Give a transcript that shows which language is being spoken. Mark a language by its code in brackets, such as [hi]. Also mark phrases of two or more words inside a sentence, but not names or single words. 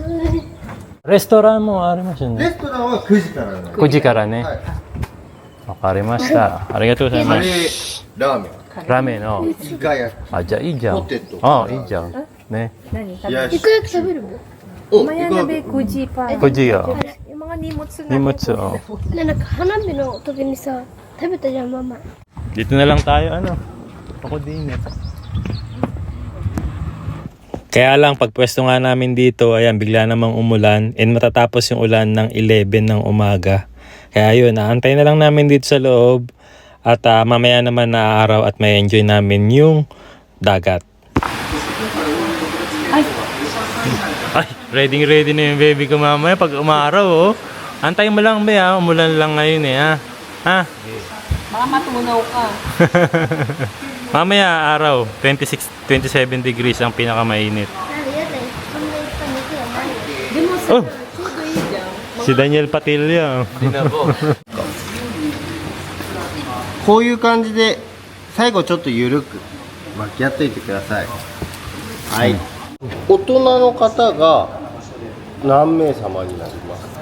[ja] レストランもありますよレね。ストランは9時からなんで。 9時からね。はい。わかりました。ありがとうございカレます。ー、ラーメン、ラーメンの。がやあ、じゃあいいじゃん。ポテトあ、いいじゃん。ね。何食べる？冷やし。いくら食べるの？お、マヤ鍋9時パン。 9時よ。 [tl] Yung mga nimot [ja] 荷物を。なんか花火の時にさ、食べたじゃん、ママ。 [tl] Dito na lang tayo, ano. Ako din eh. Kaya lang, pagpwesto nga namin dito, ayan, bigla namang umulan and matatapos yung ulan ng 11 ng umaga. Kaya yun, naantay na lang namin dito sa loob at mamaya naman na araw at may enjoy namin yung dagat. Ay, ready na yung baby ko mamaya pag umaraw, oh. Antay mo lang, be, ha? Umulan lang ngayon, eh, ha? Ha? Baka matunaw ka. Mamaya araw, 27 degrees ang pinakamainit. [ja] なんでやだよ。そんないっぱい肉がないよ。でもさ、 Oh, ちょうどいいじゃん。 [tl] si Daniel Patilya. [ja] こういう感じで最後ちょっと緩く巻き合っといてください。はい。大人の方が何名様になりますか？